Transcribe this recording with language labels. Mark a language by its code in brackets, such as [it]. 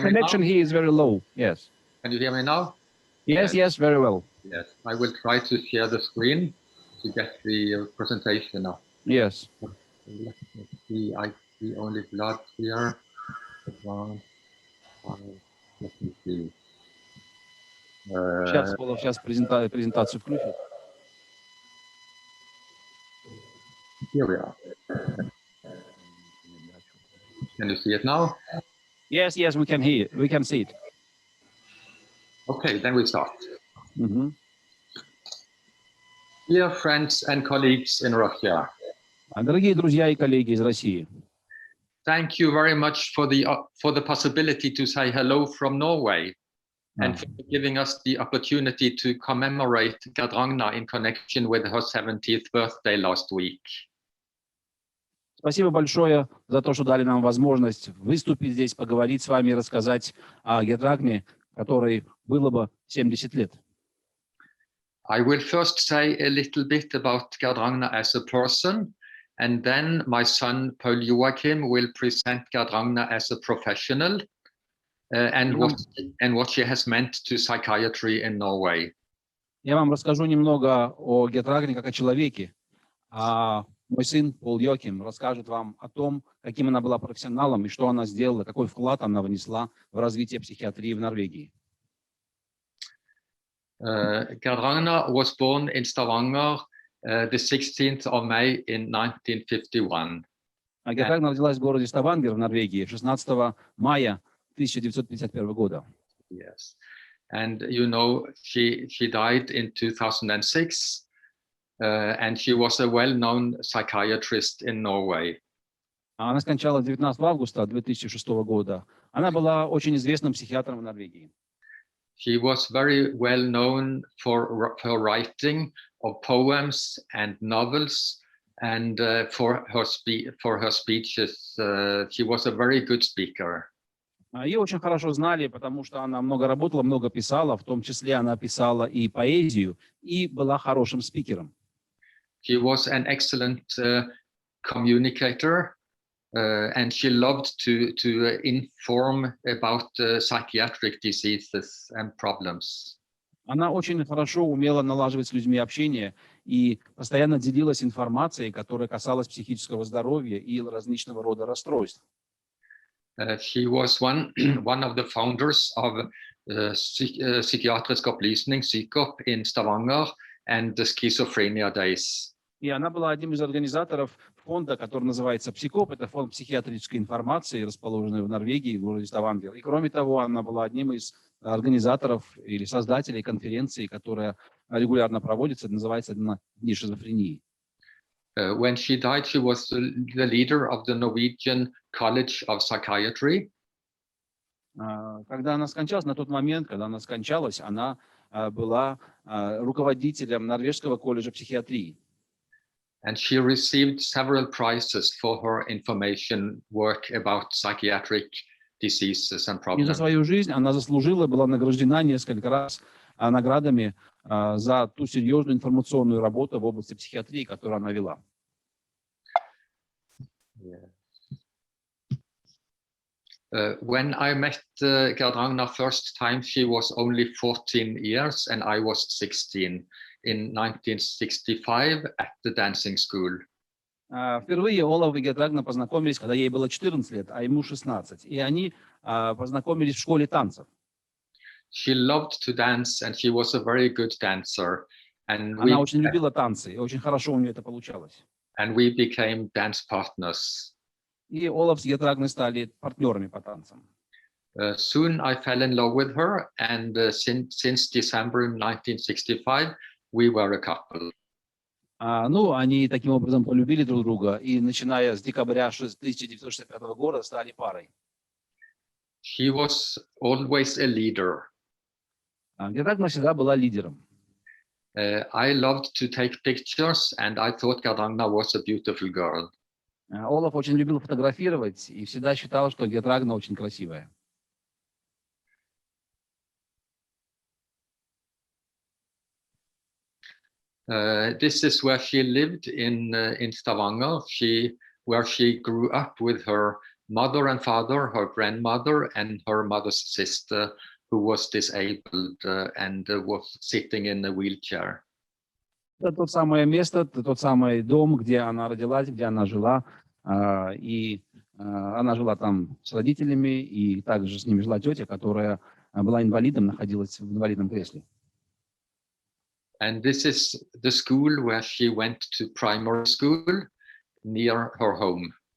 [en] The connection here is very low. Yes. Can you hear me now? Yes, yes, very well. Yes, I will try to share the screen to get the presentation up. Yes. Let me see, I see only blood here. Let me see. [ru] Сейчас, Олаф, сейчас презентацию включит. [en] Here we are. Can you see it now? Yes, yes, we can hear. We can see it. Okay, then we start. Mm-hmm. Dear friends and colleagues in Russia, [ru] Дорогие друзья и коллеги из России, [en] thank you very much for the possibility to say hello from Norway and for giving us the opportunity to commemorate Gerd-Ragna in connection with her 70th birthday last week. [ru] Спасибо большое за то, что дали нам возможность выступить здесь, поговорить с вами и рассказать о Герд-Рагне, которой было бы 70 лет. [en] I will first say a little bit about Gerd-Ragna as a person, and then my son Paul Joachim will present Gerd-Ragna as a professional and what she has meant to psychiatry in Norway. [ru] Я вам расскажу немного о Герд-Рагне как о человеке, а мой сын Пол Йоким расскажет вам о том, каким она была профессионалом и что она сделала, какой вклад она внесла в развитие психиатрии в Норвегии. [en] Gerd-Ragna was born in Stavanger the 16th of May in 1951. [ru] Герд-Рагна родилась в городе Ставангер в Норвегии 16 мая 1951 года. [en] Yes, and you know she died in 2006, and she was a well-known psychiatrist in Norway. [ru] Она скончалась 19 августа 2006 года. Она была очень известным психиатром в Норвегии. [en] She was very well known for her writing of poems and novels, and for her speeches. She was a very good speaker. [ru] Ее очень хорошо знали, потому что она много работала, много писала, в том числе она писала и поэзию, и была хорошим спикером. [en] She was an excellent communicator, and she loved to inform about psychiatric diseases and problems. [ru] Она очень хорошо умела налаживать с людьми общение и постоянно делилась информацией, которая касалась психического здоровья и различного рода расстройств. [en] She was one of the founders of Psykiatrisk opplysning, Psykop, in Stavanger and the Schizophrenia Days. [ru] И она была одним из организаторов фонда, который называется «Псикоп». Это фонд психиатрической информации, расположенный в Норвегии, в городе Ставангер. И кроме того, она была одним из организаторов или создателей конференции, которая регулярно проводится, называется «Дни шизофрении». [en] When she died, she was the leader of the Norwegian College of Psychiatry. [ru] Когда она скончалась, на тот момент, когда она скончалась, она была руководителем Норвежского колледжа психиатрии. [en] And she received several prizes for her information work about psychiatric diseases and problems. [ru] И за свою жизнь она заслужила, была награждена несколько раз наградами за ту серьезную информационную работу в области психиатрии, которую она вела. [en] When I met Gerd-Ragna first time, she was only 14 years and I was 16 in 1965 at the dancing school. [ru] Впервые Олав и Герд-Рагна познакомились, когда ей было 14 лет, а ему 16. И они познакомились в школе танцев. [en] She loved to dance and she was a very good dancer. And [ru] Она очень любила танцы, и очень хорошо у нее это получалось. [en] And we became dance partners. [ru] И Олав с Герд-Рагной стали партнерами по танцам. [en] Soon I fell in love with her, and since December 1965, we were a couple. [ru] Ну, они таким образом полюбили друг друга, и начиная с декабря 1965 года стали парой. [en] She was always a leader. [ru] Герд-Рагна всегда была лидером. [en] I loved to take pictures, and I thought Gerd-Ragna was a beautiful girl. [ru] Олав очень любил фотографировать и всегда считал, что Герд-Рагна очень красивая. [en] This is where she lived in Stavanger. Where she grew up with her mother and father, her grandmother, and her mother's sister, who was disabled and was sitting in a wheelchair. [ru] Это тот самое место, тот самый дом, где она родилась, где она жила. Она жила там с родителями, и также с ними жила тетя, которая была инвалидом, находилась в инвалидном кресле. [en] And this is the school where she went to primary school near her home.